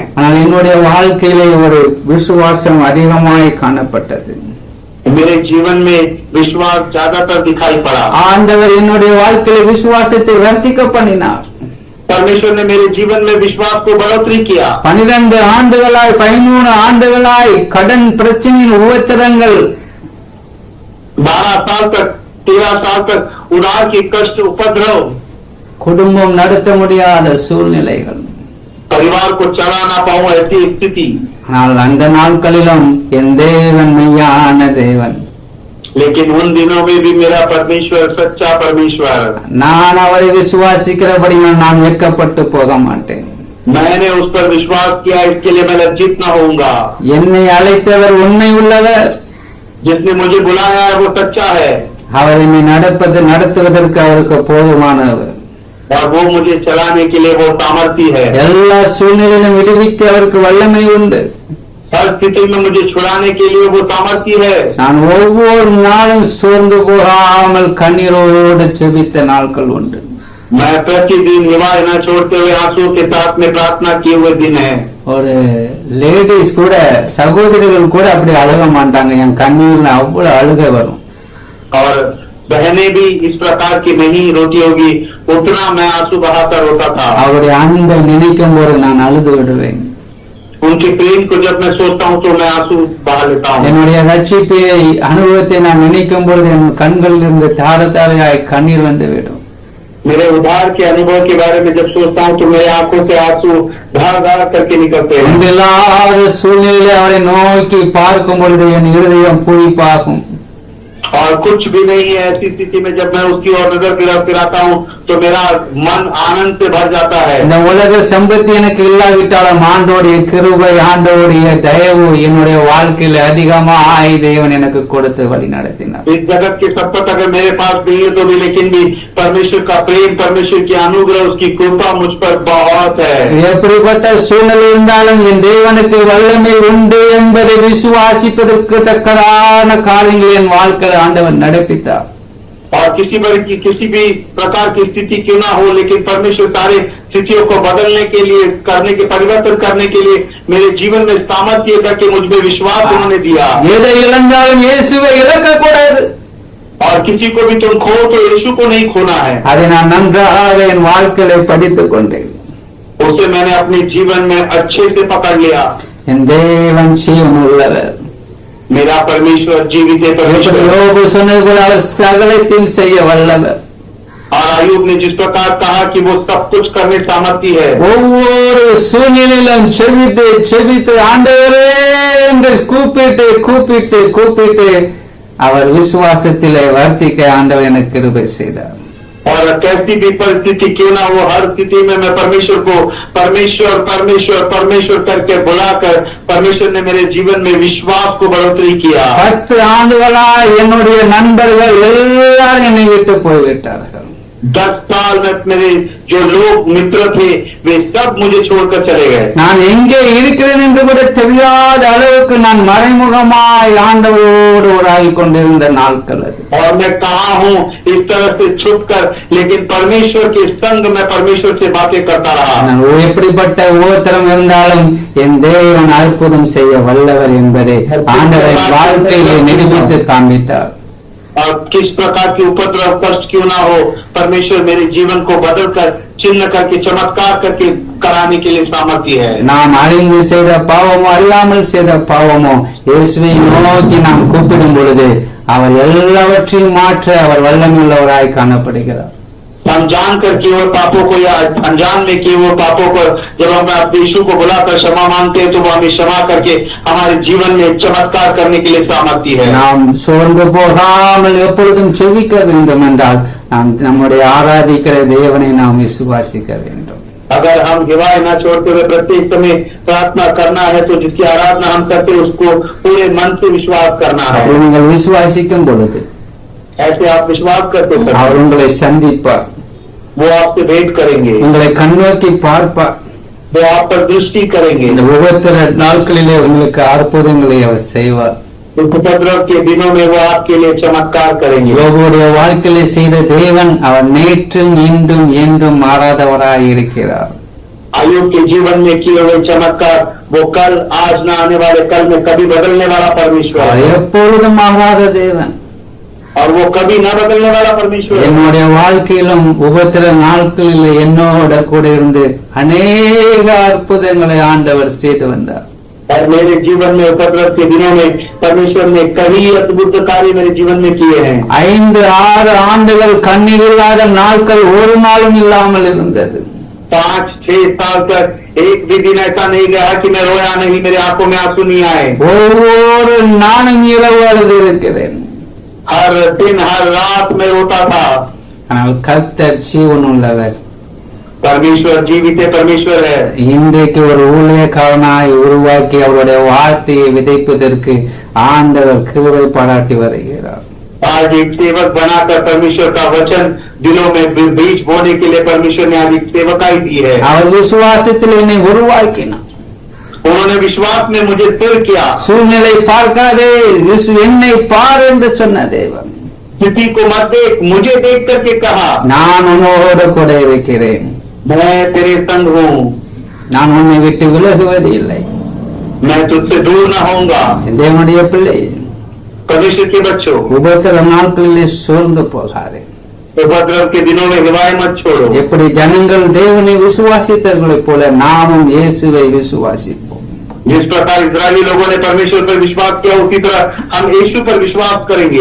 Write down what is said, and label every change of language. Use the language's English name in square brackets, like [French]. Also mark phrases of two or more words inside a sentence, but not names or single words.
[Tamil] ஆனால் என்னுடைய வாழ்க்கையிலே ஒரு விசுவாசம் அதிகமாய் காணப்பட்டது. [Hindi] मेरे जीवन में विश्वास ज्यादातर दिखाई पड़ा। [Tamil] ஆண்டவர் என்னுடைய வாழ்க்கையில விசுவாசத்தை வர்த்திக்க பண்ணினார். [Hindi] परमेश्वर ने मेरे जीवन में विश्वास को बढ़ोतरी किया। [Tamil] 12 ஆண்டுகளாய் 13 ஆண்டுகளாய் கடன் பிரச்சனையின் உபத்திரங்கள், [Hindi] 12 साल तक 13 साल तक उधार के कष्ट, उपद्रव, [Tamil] குடும்பம் நடத்த முடியாத சூழ்நிலைகள், [Hindi] परिवार को चला ना पाऊं ऐसी स्थिति। [Tamil] ஆனால் அந்த நாட்களிலும் என் தேவன் மெய்யான தேவன். [Hindi] लेकिन उन दिनों में भी मेरा परमेश्वर सच्चा परमेश्वर। [Tamil] நான் அவரை விசுவாசிக்கிறபடி நான் வெட்கப்பட்டு போக மாட்டேன். [Hindi] मैंने उस पर विश्वास किया, इसके लिए मैं लज्जित न होऊंगा। [Tamil] என்னை அழைத்தவர் உண்மை உள்ளவர், [Hindi] जिसने मुझे बुलाया है वो सच्चा है, [Tamil] அவர் என்னை நடத்துவதற்கு அவருக்கு போதுமானவர். [Hindi] और वो मुझे चलाने के लिए वो सामर्थी है। [Tamil] எல்லா சூழ்நிலையிலும் விடுவிக்க அவருக்கு வல்லமை உண்டு. [Hindi] हर स्थिति में मुझे छुड़ाने के लिए वो सामर्थी है। [Tamil] நான் ஒவ்வொரு நாளும் சோர்ந்து போகாமல் கண்ணீரோடு செபித்த நாட்கள் உண்டு. [Hindi] मैं प्रतिदिन निवाय न छोड़ते हुए आंसू के साथ में प्रार्थना किए हुए दिन है। [Tamil] ஒரு லேடிஸ் கூட, சகோதரிகள் கூட அப்படி அழுக மாட்டாங்க, என் கண்ணீர்ல அவ்வளவு அழுகை வரும். [Hindi] और बहनें भी इस प्रकार की नहीं रोती होगी, उतना मैं आंसू बहाकर रोता था। [Tamil] அவருடைய அன்பை நினைக்கும் போது நான் அழுது விடுவேன். [Hindi] उनके प्रेम को जब मैं सोचता हूँ तो मैं आंसू बहा लेता हूँ। [Tamil] என்னுடைய ரட்சிப்பை அனுபவத்தை நான் நினைக்கும் பொழுது என் கண்களில் இருந்து தார தாரையாய் கண்ணீர் வந்து விடும். [Hindi] मेरे उद्धार के अनुभव के बारे में जब सोचता हूँ तो मेरे आंखों से आंसू धार धार करके निकलते हैं। [Tamil] ஒன்றில்லாத சூழ்நிலையிலே அவரை நோக்கி பார்க்கும் பொழுது என் இருதயம் பூரிப்பாகும். [Hindi] और कुछ भी नहीं है ऐसी स्थिति में जब मैं उसकी ओर नजर फिराता हूँ तो मेरा मन आनंद से भर जाता है। [Tamil] இந்த உலக சம்பத்தி எனக்கு இல்லாவிட்டாலும் ஆண்டோடைய கிருபை, ஆண்டோடைய தயவு என்னுடைய வாழ்க்கையில அதிகமாய் தேவன் எனக்கு கொடுத்து வழி நடத்தினார். [Hindi] इस जगत के संपत अगर मेरे पास नहीं है तो भी, लेकिन भी परमेश्वर का प्रेम, परमेश्वर की अनुग्रह, उसकी कृपा मुझ पर बहुत है। [Tamil] எப்படிப்பட்ட சூழ்நிலை இருந்தாலும் என் தேவனுக்கு வல்லமை உண்டு என்பதை விசுவாசிப்பதற்கு தக்கதான காரியங்கள் என் வாழ்க்கையில் ஆண்டவன் நடப்பித்தார். [Hindi] और किसी भी प्रकार की स्थिति क्यों ना हो, लेकिन परमेश्वर सारे स्थितियों को बदलने के लिए, करने के परिवर्तन करने के लिए मेरे जीवन में सामर्थ्य करके मुझ में विश्वास उन्होंने दिया। [Tamil] எதை இழந்தாலும் இயேசுவை இழக்க கூடாது. [Hindi] और किसी को भी तुम खो तो यीशु को नहीं खोना है। [Tamil] அதை நான் நன்றாக என் வாழ்க்கையில படித்துக் கொண்டேன். [Hindi] उसे मैंने अपने जीवन में अच्छे से पकड़ लिया। [Tamil] என் தேவன் ஜீவன் உள்ளவர். [Hindi] मेरा परमेश्वर जीवित है। परमेश्वर [Tamil] யோபு சொன்னது போல அவர் சகலத்தையும் செய்ய வல்லவர். [Hindi] और आयुब ने जिस प्रकार कहा कि वो सब कुछ करने सामर्थ्य है। [Tamil] ஒவ்வொரு சூழ்நிலையிலும் செபித்து செபித்து ஆண்டவரே என்று கூப்பிட்டு அவர் விசுவாசத்திலே வர்த்திக்க ஆண்டவர் எனக்கு கிருபை செய்தார். [Hindi] और कैसी भी परिस्थिति क्यों ना हो, हर स्थिति में मैं परमेश्वर को परमेश्वर करके बुलाकर परमेश्वर ने मेरे जीवन में विश्वास को बढ़ोतरी किया। [Tamil] 10 ஆண்டுகளாய் என்னுடைய நண்பர்கள் எல்லாரும் என்னை விட்டு போய்விட்டார்கள். [Hindi] 10 साल में मेरे जो लोग मित्र थे वे सब मुझे छोड़कर चले गए। [Tamil] நான் எங்கே இருக்கிறேன் என்று கூட தெரியாத அளவுக்கு நான் மறைமுகமாய் ஆண்டவரோடு உறவாகிக் கொண்டிருந்த நாட்கள் அது. [Hindi] और मैं कहाँ हूँ इस तरह से छुपकर, लेकिन परमेश्वर के संग में परमेश्वर से बातें करता रहा। [Tamil] நான் எப்படிப்பட்ட உபத்திரம் இருந்தாலும் என் தேவன் அற்புதம் செய்ய வல்லவர் என்பதை ஆண்டவர் வாழ்க்கையிலே நிரூபித்து காண்பித்தார். [Hindi] और किस प्रकार की उपद्रव कष्ट क्यों ना हो, परमेश्वर मेरे जीवन को बदलकर चिन्ह करके चमत्कार करके कराने के लिए सामर्थ्य है। [Tamil] நாம் அறிந்து செய்த பாவமோ அறியாமல் செய்த பாவமோ இயேசுவை நோக்கி நாம் கூப்பிடும் பொழுது அவர் எல்லாவற்றையும் மாற்ற அவர் வல்லமையுள்ளவராய் காணப்படுகிறார். [Hindi] हम जानकर किए हुए पापों को या अनजान में किए हुए पापों को जब हम यीशु को बुलाकर क्षमा मांगते हैं तो वो हमें क्षमा करके हमारे जीवन में चमत्कार करने के लिए सामर्थ्य है। [Tamil] நாம் சோர்ந்து போகாமல் எப்பொழுதும் செவிக்க வேண்டும் என்றால் நாம் நம்முடைய ஆராதிக்கிற தேவனை நாம் விசுவாசிக்க வேண்டும். [Hindi] अगर हम हिवाय न छोड़ते हुए प्रत्येक समय प्रार्थना करना है तो जिसकी आराधना हम करते हैं उसको पूरे मन से विश्वास करना है। [Tamil] நீங்கள் விசுவாசிக்கும் பொழுது [Hindi] ऐसे आप विश्वास करते हैं [Tamil] அவர் உங்களை சந்திப்பார், [Hindi] वो आपसे भेंट करेंगे, [Tamil] உங்களை கண்ணோக்கி பார்ப்பார். [Hindi] वो आप पर दृष्टि करेंगे। [Tamil] இந்த உபத்திர நாட்களிலே உங்களுக்கு அற்புதங்களை அவர் செய்வார். [Hindi] इस उपद्रव के दिनों में वो आपके लिए चमत्कार करेंगे। [Tamil] யோபுடைய வாழ்க்கையிலே செய்த தேவன் அவர் நேற்றும் இன்றும் என்றும் மாறாதவராய் இருக்கிறார். [Hindi] आयुब के जीवन में किए हुए चमत्कार वो कल आज न आने वाले कल में कभी बदलने वाला परमेश्वर [Tamil] அவர் [Hindi] है [Tamil] எப்பொழுதும் மாறாத தேவன். [Hindi] और वो कभी न बदलने वाला परमेश्वर है। [Tamil] என்னுடைய வாழ்க்கையிலும் உபத்திர நாட்களில் என்னோட கூட இருந்து அநேக அற்புதங்களை ஆண்டவர் செய்து வந்தார். [Hindi] और मेरे जीवन में उपद्रव के दिनों में परमेश्वर ने कई अद्भुत कार्य मेरे जीवन में किए हैं। [Tamil] 5-6 ஆண்டுகள் கண்ணீர் இல்லாத நாட்கள் ஒரு நாளும் இல்லாமல் இருந்தது. [Hindi] 5-6 साल तक एक भी दिन ऐसा नहीं गया कि मैं रोया नहीं, मेरे आंखों में आंसू नहीं आए। [Tamil] ஒவ்வொரு நாளும் இரவு அழுது இருக்கிறேன். [Hindi] हर दिन हर रात में रोता था। [Tamil] ஆனால் கர்த்தர் ஜீவனுள்ளவர். [Hindi] परमेश्वर जीवित परमेश्वर है। [Tamil] இன்றைக்கு ஒரு ஊழியக்காரனாய் உருவாக்கி அவருடைய வார்த்தையை விதைப்பதற்கு ஆண்டவர் கிருபை பாராட்டி வருகிறார். [Hindi] आज एक सेवक बनाकर परमेश्वर का वचन दिलों में बीज बोने के लिए परमेश्वर ने आज एक सेवकाई दी है। [Tamil] அவர் விசுவாசத்தில் என்னை உருவாக்கினார். [Hindi] उन्होंने विश्वास में मुझे स्थिर किया। [Tamil] சூழ்நிலை பார்க்காதே, என்னை பார் என்று சொன்ன தேவன். [Hindi] किसी को मत देख, मुझे देख करके कहा [Tamil] நான் உன்னோடு கூட இருக்கிறேன், [Hindi] मैं तेरे संग हूँ, [Tamil] நான் உன்னை விட்டு விலகுவது இல்லை. [Hindi] मैं तुझसे दूर न होऊंगा। [Tamil] தேவனுடைய பிள்ளை, [Hindi] परमेश्वर के बच्चों, [Tamil] உபத்திர நாட்களிலே சோர்ந்து போகாதே. [Hindi] उपद्रव के दिनों में हिवाय मत छोड़ो। [Tamil] எப்படி ஜனங்கள் தேவனை விசுவாசித்தவர்களைப் போல நாமும் இயேசுவை விசுவாசிப்போம். [Hindi] जिस प्रकार इजरायली लोगों ने परमेश्वर पर विश्वास किया उसी तरह हम यीशु पर विश्वास करेंगे।